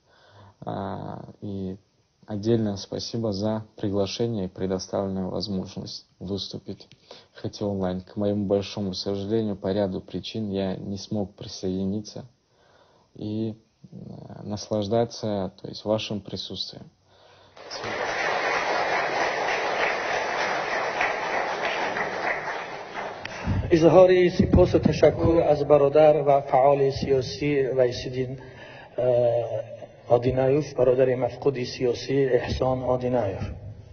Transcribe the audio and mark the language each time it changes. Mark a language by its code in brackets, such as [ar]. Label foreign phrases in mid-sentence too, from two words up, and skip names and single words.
[ru] И отдельное спасибо за приглашение и предоставленную возможность выступить в Хати онлайн. К моему большому сожалению, по ряду причин я не смог присоединиться и наслаждаться, вашим присутствием. [fa] اظهار سپاس و تشکر از برادر و فعال سیاسی ویسیدین آدینایوف، برادر مفقود سیاسی احسان آدینایوف.